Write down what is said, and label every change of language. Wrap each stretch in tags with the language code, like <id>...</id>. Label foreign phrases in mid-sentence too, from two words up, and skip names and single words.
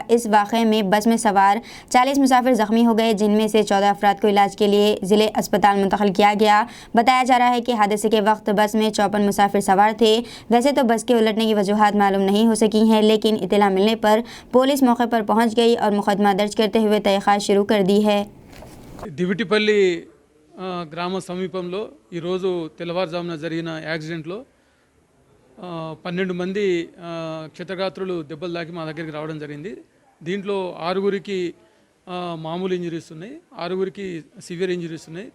<ur>اس واقعے میں بس میں سوار 40 مسافر زخمی ہو گئے جن میں سے 14 افراد کو علاج کے لیے ضلع اسپتال منتقل کیا گیا۔ بتایا جا رہا ہے کہ حادثے کے وقت بس میں 54 مسافر سوار تھے۔ ویسے تو بس کے الٹنے کی وجوہات معلوم نہیں ہو سکی ہیں لیکن اطلاع ملنے پر پولیس موقع پر پہنچ گئی اور مقدمہ درج کرتے ہوئے تحقیقات شروع کر دی ہے۔</ur> <te>దివిటిపల్లి గ్రామ సమీపంలో ఈరోజు తెల్లవారుజామున జరిగిన యాక్సిడెంట్లో 12 మంది క్షతగాత్రులు దెబ్బలు తాకి మా దగ్గరికి రావడం జరిగింది। దీంట్లో 6గురికి మామూలు ఇంజరీస్ ఉన్నాయి, 6గురికి</te> <en>severe injuries</en> <te>ఉన్నాయి।</te>